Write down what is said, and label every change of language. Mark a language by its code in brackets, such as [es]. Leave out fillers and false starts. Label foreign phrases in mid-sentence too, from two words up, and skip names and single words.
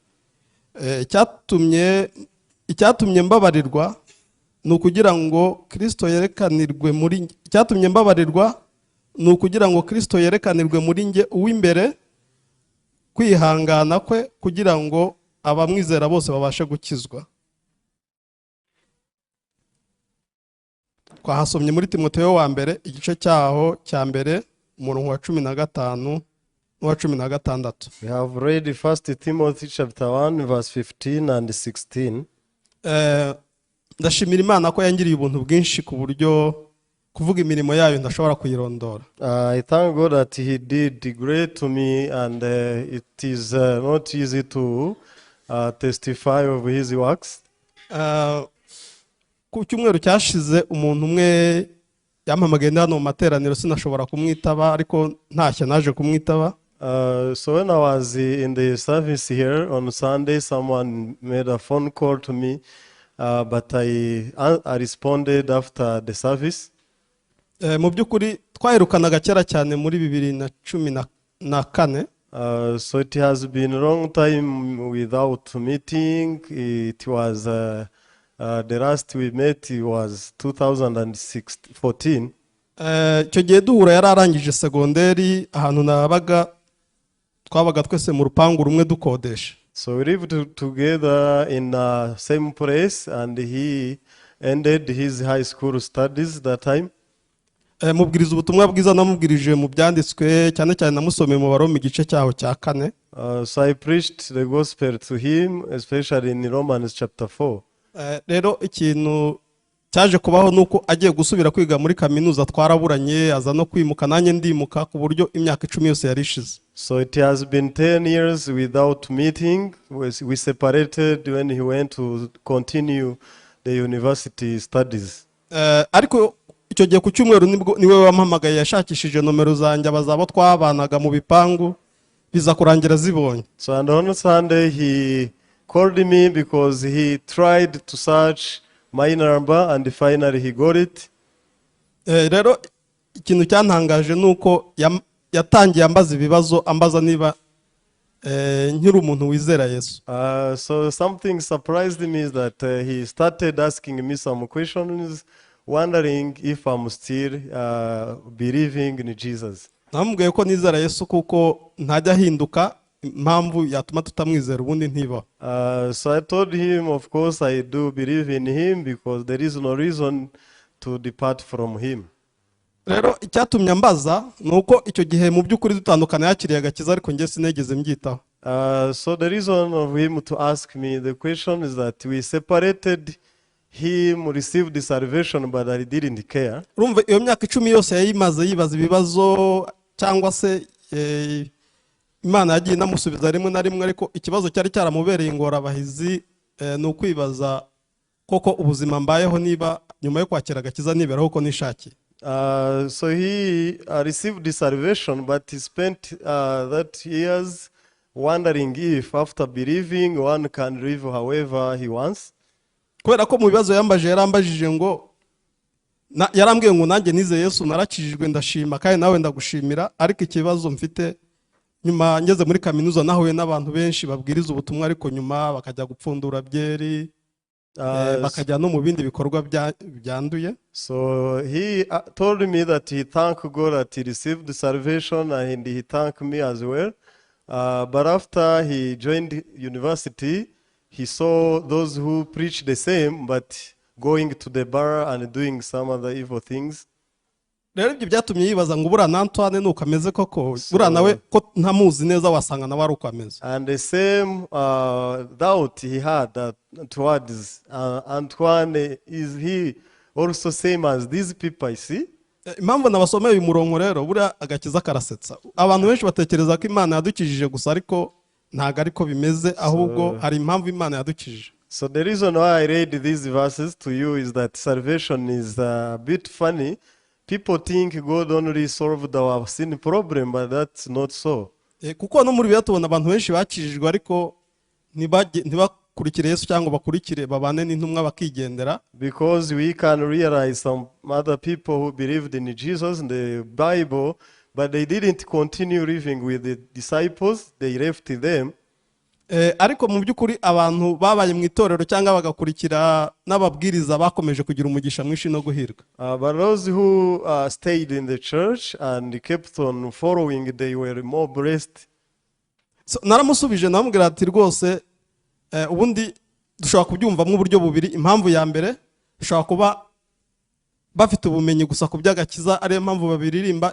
[rw] Icyatumye mbabarirwa ni ukugira ngo Kristo yerekanirwe muri icyatumye mbabarirwa ni ukugira ngo Kristo yerekanirwe muri njye uw'imbere, kwihangana kwe kugira ngo abamwizera bose babashe gukizwa. Twahasomye muri Timoteyo wa mbere igice cyaho cya mbere umurongo wa 15 n'uwa 16. [en] We have read 1 Timothy chapter 1 verse 15 and 16. [rw] Ndashimira Imana ko yangiriye ubuntu bwinshi ku buryo kuvuga imirimo yayo ndashobora kuyirondora. [en] I thank God that he did great to me, and it is not easy to testify of his works. [rw] Ku cyumweru cyashize umuntu umwe yampamagaye hano mu materaniro, sinashobora kumwitaba ariko ntashye naje kumwitaba. [en] So when I was in the service here on Sunday, someone made a phone call to me, but I responded after the service. [rw] Mu by'ukuri twahirukanaga kera cyane muri 2014. [en] So it has been a long time without meeting. It was the last we met was 2014. [rw] Icyo gihe duhura yari arangije segonderi, ahantu twabaga twese mu rupangu rumwe dukodesha. [en] So we lived together in the same place, and he ended his high school studies that time. [rw] Mubwiriza ubutumwa bwiza namubwirije mu byanditswe, cyane cyane namusomeye mu Baroma igice cyaho cya 4. [en] So I preached the gospel to him, especially in Romans chapter 4. [rw] Rero ikintu cyaje kubaho nuko agiye gusubira kwiga muri kaminuza, twaraburanye aza no kwimuka, nanjye ndimuka, ku buryo imyaka 10 yose yarishize. [en] So it has been 10 years without meeting. We separated when he went to continue the university studies. [rw] Ariko icyo gihe ku cyumweru niwe wampamagaye, yashakishije nomero zanjye abazabo twabanaga mu bipangu, biza kurangira zibonye. [en] So and on Sunday he called me because he tried to search my number, and finally he got it. [rw] Rero ikintu cyantangaje nuko yatangiye ambaza ibibazo, ambaza niba nkiri umuntu wizera Yesu. [en] So something surprised me is that he started asking me some questions, wondering if I'm still believing in Jesus. [rw] Namubwiye ko nizera Yesu kuko ntajya ahinduka, impamvu yatuma tutamwizera ubundi ntiba. [en] So I told him, of course I do believe in him, because there is no reason to depart from him. [rw] Rero icyatumye mbaza nuko icyo gihe mu by'ukuri dutandukana yakiriye agakiza, ariko njye sinegeze mbyitaho. [en] So the reason of him to ask me the question is that we separated. Him received the salvation, but I didn't care. [rw] Urumva iyo myaka 10 yose yayimaze yibaza ibibazo, cyangwa se Imana yagiye namusubiza rimwe na rimwe, ariko ikibazo cyari cyaramubereye ingorabahizi ni ukwibaza koko ubuzima mbayeho niba nyuma yo kwakira agakiza niberaho ko nishakiye. [en] So he received the salvation, but he spent that years wondering if after believing one can live however he wants. [rw] kubera ko mu bibazo yambaje yarambajije ngo yarambwiye ngo nanjye nize Yesu narakijijwe ndashima kandi nawe ndagushimira, ariko ikibazo mfite nyuma ngeze muri kaminuza nahuye n'abantu benshi babwiriza ubutumwa ariko nyuma bakajya gupfundura byeri bakajya no mu bindi bikorwa byanduye. [en] So he told me that he thanked God that he received the salvation, and he thanked me as well. But after he joined university, he saw those who preach the same but going to the bar and doing some other evil things. [rw] Rero ibyo byatumye yibaza ngo buriya Antoine nuko ameze koko, buriya nawe ko ntamuzi neza wasanga nawe ari uko ameze. [en] And the same doubt he had towards Antoine, is he also same as these people I see? [rw] Impamvu nabasomeye uyu murongo rero buriya agakiza karasetsa. Abantu benshi batekereza ko Imana yadukijije gusa, ariko ntago ariko bimeze, ahubwo hari impamvu Imana yadukijije. [en] So the reason why I read these verses to you is that salvation is a bit funny. People think God only solved our sin problem, but that's not so. [rw] Kuko no muri biya tubona abantu benshi bakijijwe ariko ntibakurikire Yesu cyangwa bakurikire babane n'intumwa bakigendera. [en] Because we can realize some other people who believed in Jesus and the Bible, but they didn't continue living with the disciples, they left them. [rw] Ariko mu by'ukuri abantu babaye mu itorero cyangwa bagakurikira n'ababwiriza bakomeje kugira umugisha mwinshi no guhirwa. [en] But those who stayed in the church and kept on following, they were more blessed. [rw] So naramusubije namubwira ati rwose ubundi dushobora kubyumva mu buryo bubiri. Impamvu ya mbere dushobora kuba bafite ubumenyi gusa ku by'agakiza, ariyo mpamvu babiririmba.